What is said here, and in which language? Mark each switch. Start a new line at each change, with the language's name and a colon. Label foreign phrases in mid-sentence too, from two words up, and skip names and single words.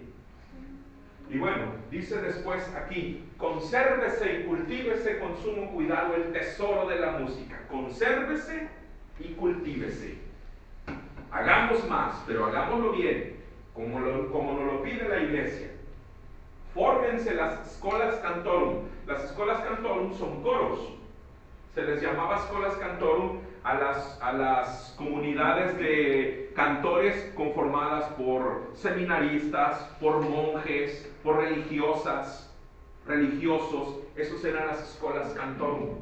Spanish: Y bueno, dice después aquí, consérvese y cultívese con sumo cuidado el tesoro de la música. Consérvese y cultívese. Hagamos más, pero hagámoslo bien, como nos lo pide la iglesia. Fórmense las
Latin: scholas cantorum.
Spanish: Las
Latin: scholas cantorum
Spanish: son coros. Se les llamaba
Latin: scholas cantorum
Spanish: a las comunidades de cantores conformadas por seminaristas, por monjes, por religiosas, religiosos. Esos eran las
Latin: scholas cantorum.